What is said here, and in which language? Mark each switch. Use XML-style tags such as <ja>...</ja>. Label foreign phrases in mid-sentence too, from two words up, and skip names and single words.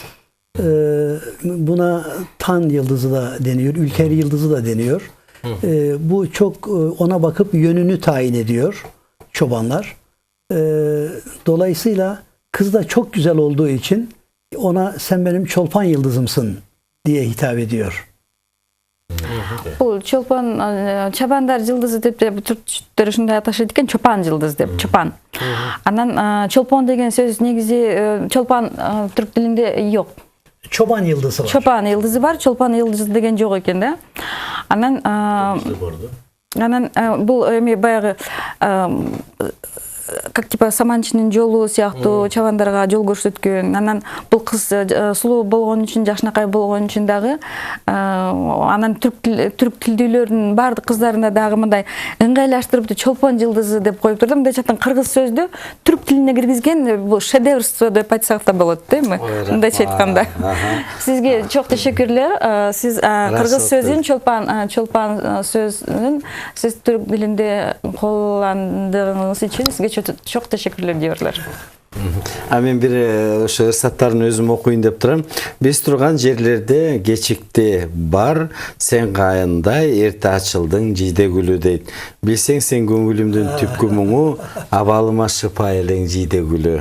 <tr>Buna Tan Yıldızı da deniyor, Ülker Yıldızı da deniyor. Bu çok ona bakıp yönünü tayin ediyor çobanlar. Dolayısıyla kız da çok güzel olduğu için ona sen benim Çolpan Yıldızımsın diye hitap ediyor.</tr> <ky>Бұл чабандар жылдызы деп түрктөр ушундай аташат экен, чопан жылдыз деп, чопан. Анан чолпон деген сөз негизи чолпан түрк тилинде жок.</ky> <tr>Çoban yıldızı var.</tr> <ky>Чопан yıldızı бар, чолпан yıldızы деген жок экен да. Анан бул эми баягы</ky> <ru>как типа</ru> <ky>саманчынын жолу сыяктуу чабандарга жол көрсөткөн. Анан бул кыз сулуу болгон үчүн, жакшынакай болгон үчүн дагы анан түрк тилдүүлөрдүн баардык кыздарына дагы мындай ыңгайлаштырып чолпон жылдызы деп коюп турдум. Мындай жактан кыргыз сөздү түрк тилине киргизген бул шедеврство деп айтсак да болот, дейми? Мындайча айтканда. Сизге</ky> <tr>çok teşekkürler.</tr> <ky>Сиз кыргыз сөзүн, чолпан сөзүн сиз түрк тилинде колландыгыңыз үчүн сизге</ky> <tr>çok teşekkürler diyorlar.</tr> <ky>Мен бир ошо ырсаттарын өзүм окуйун деп турам. Биз турган жерлерде кечикти бар, сен кайындай эрте ачылдың жийде гүлү дейт. Билсең сен көңүлүмдүн түпкү муңу, абалыма шыпа элең жийде гүлү.</ky>